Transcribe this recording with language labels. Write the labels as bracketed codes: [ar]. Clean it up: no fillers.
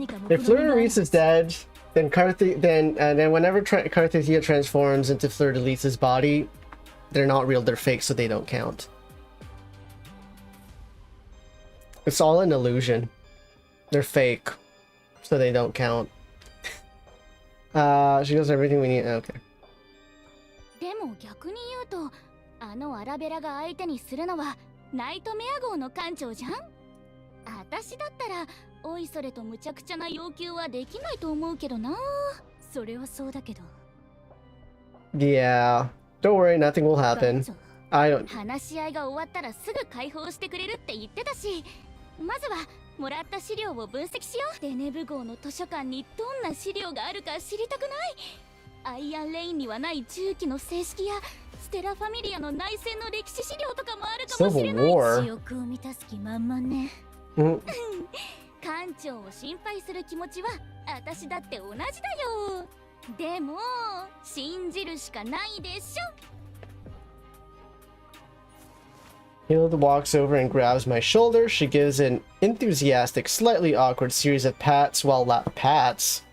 [en] If Fleur-de-Lis is dead, then whenever Carthethia transforms into Fleur-de-Lis's body, they're not real, they're fake, so they don't count. It's all an illusion. They're fake, so they don't count. She does everything we need. Okay. [ja] でも逆に言うと、あのアラベラが相手にするのはナイトメア号の艦長じゃん。私だったらおいそれと無茶苦茶な要求はできないと思うけどな。それはそうだけど。 [en] Yeah, don't worry, nothing will happen. I don't. [ja] 話し合いが終わったらすぐ解放してくれるって言ってたし、まずはもらった資料を分析しよう。デネブ号の図書館にどんな資料があるか知りたくない？アイアンレインにはない重機の正式やステラファミリアの内戦の歴史資料とかもあるかもしれない。記憶を満たす気満々ね。艦長を心配する気持ちは私だって同じだよ。でも信じるしかないでしょ。 [en] Hilde walks over and grabs my shoulder. She gives an enthusiastic, slightly awkward series of pats while pats.